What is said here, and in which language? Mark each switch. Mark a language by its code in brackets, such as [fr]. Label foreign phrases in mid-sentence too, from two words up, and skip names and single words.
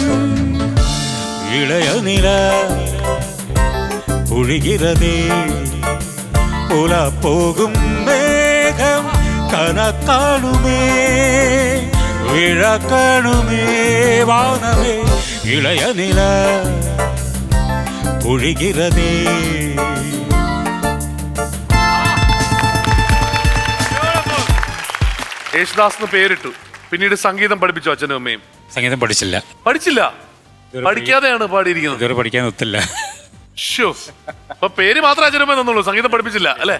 [ta] இளையநிலா பொழிகிறதே உலா போகும் மேகம் கனா காணுமே விழா காணுமே வானமே இளையநிலா பொழிகிறதே. [ml] യേശുദാസ് എന്ന് പേരിട്ടു, പിന്നീട് സംഗീതം പഠിപ്പിച്ചു അച്ഛനും അമ്മയും? സംഗീതം പഠിച്ചില്ല. പഠിക്കാതെയാണ് പാടിയിരിക്കുന്നത്. ഇതുവരെ പഠിക്കാൻ ഒത്തില്ല. അപ്പൊ പേര് മാത്രമേ അച്ഛനും അമ്മയും തന്നുള്ളൂ, സംഗീതം പഠിപ്പിച്ചില്ല അല്ലെ?